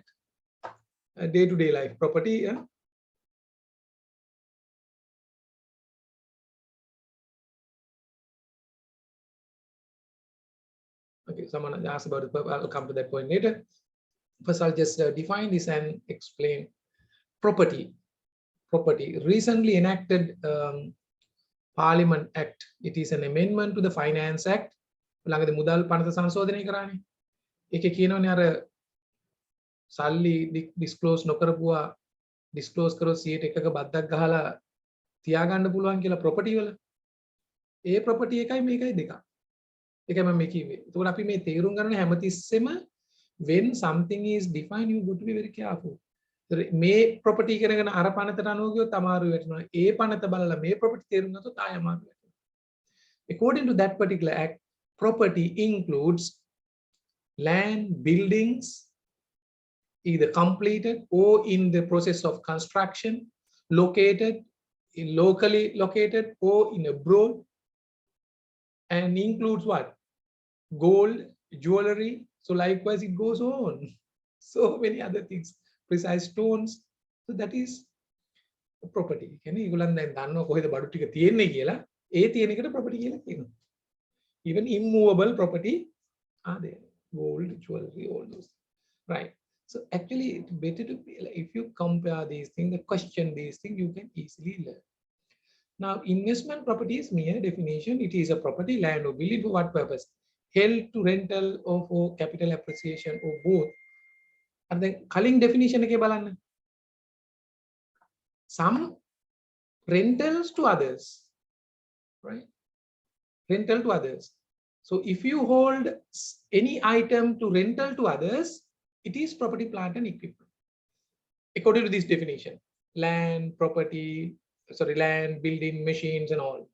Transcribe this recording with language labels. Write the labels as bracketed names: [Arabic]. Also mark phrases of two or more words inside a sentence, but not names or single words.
[English] Day-to-day life property. Okay, someone asked about it, but I'll come to that point later. First, I'll just define this and explain property. Recently enacted Parliament Act. It is an amendment to the Finance Act. [Sinhala] ළඟදී මුදල් පනත සංශෝධනය කරානේ. ඒකේ කියනෝනේ අර සල්ලි disclose නොකරපුවා disclose කරොත් 100ක බද්දක් ගහලා තියාගන්න පුළුවන් කියලා property වල. ඒ property එකයි මේකයි දෙකක්. ඒකයි මම මේ කිව්වේ. ඒකෝට අපි මේ තේරුම් ගන්න හැමතිස්සෙම [English] when something is defined, you got to be very careful. [Sinhala] මේ property කරගෙන අර පනතට අනුව ගියොත් අමාරු වෙනවා. ඒ පනත බලලා මේ property තේරුම් ගත්තොත් ආය අමාරු වෙනවා. [English] According to that particular act, property includes land, buildings, either completed or in the process of construction, locally located or in abroad, and includes what? Gold, jewelry. So likewise, it goes on. So many other things, precise stones. So that is a property. [Sinhala] කියන්නේ ඒගොල්ලන් දැන් දන්නවා කොහෙද බඩු ටික තියෙන්නේ කියලා. ඒ තියෙන එකට property කියලා කියනවා. [English] Even immovable property are there. Gold, jewelry, all those. Right. So actually, it's better to be, like, if you compare these things, question these things, you can easily learn. Now, investment property is mere definition. It is a property, land or building. For what purpose? Held to rental or for capital appreciation or both. And then calling definition [Sinhala] එකේ බලන්න. [English] Some rentals to others, right? Rental to others. So if you hold any item to rental to others, it is property, plant and equipment. According to this definition, land, land, building, machines and all.